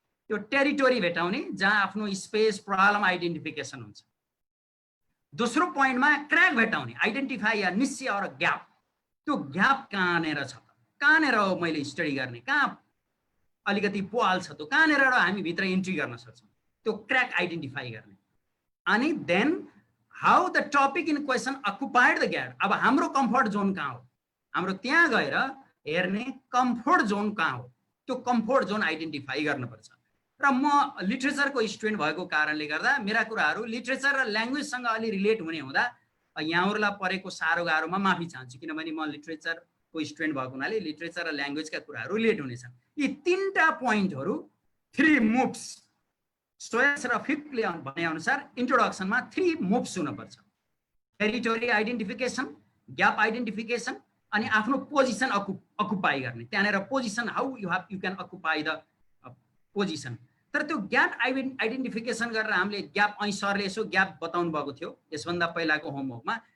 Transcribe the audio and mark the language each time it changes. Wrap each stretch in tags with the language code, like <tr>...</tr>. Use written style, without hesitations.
<ne>त्यो टेरिटोरी भेटाउने जहाँ आफ्नो स्पेस प्रब्लम आइडेन्टिफिकेसन हुन्छ। दोस्रो पोइन्टमा क्र्याक भेटाउने, आइडेन्टिफाई या निश्चय और ग्याप। त्यो ग्याप कहाँनिर छ त, कहाँनिर हो मैले स्टडी गर्ने, कहाँ अलिकति पोल छ, त्यो कहाँनिर हामी भित्र इन्ट्री गर्न सक्छौँ, त्यो क्र्याक आइडेन्टिफाई गर्ने। अनि</ne> <en>Then how the topic in question occupied the gap.</en> <ne>अब हाम्रो कम्फर्ट जोन कहाँ हो, हाम्रो त्यहाँ गएर हेर्ने कम्फर्ट जोन कहाँ हो, त्यो कम्फर्ट जोन आइडेन्टिफाई गर्नुपर्छ। र म लिटरेचरको स्टुडेन्ट भएको कारणले गर्दा मेरा कुराहरू लिटरेचर र ल्याङ्ग्वेजसँग अलि रिलेट हुने हुँदा यहाँहरूलाई परेको साह्रो गाह्रोमा माफी चाहन्छु, किनभने म लिटरेचरको स्टुडेन्ट भएको हुनाले लिटरेचर र ल्याङ्ग्वेजका कुराहरू रिलेट हुनेछन्। यी 3टा पोइन्टहरू 3 मुभ्स सोयल्स र फिकले भने अनुसार इन्ट्रोडक्सनमा 3 मुभ्स हुनुपर्छ। टेरिटोरी आइडेन्टिफिकेसन, ग्याप आइडेन्टिफिकेसन अनि आफ्नो पोजिसन अकुपाई गर्ने। त्यहाँनिर</ne> <en>Position how you can occupy the position.</en> <ne>तर त्यो ग्याप आइडेन्टिफिकेसन गरेर हामीले ग्याप,</ne> <gu>અહીં</gu> <ne>सरले यसो ग्याप बताउनु भएको थियो यसभन्दा पहिलाको होमवर्कमा।</ne>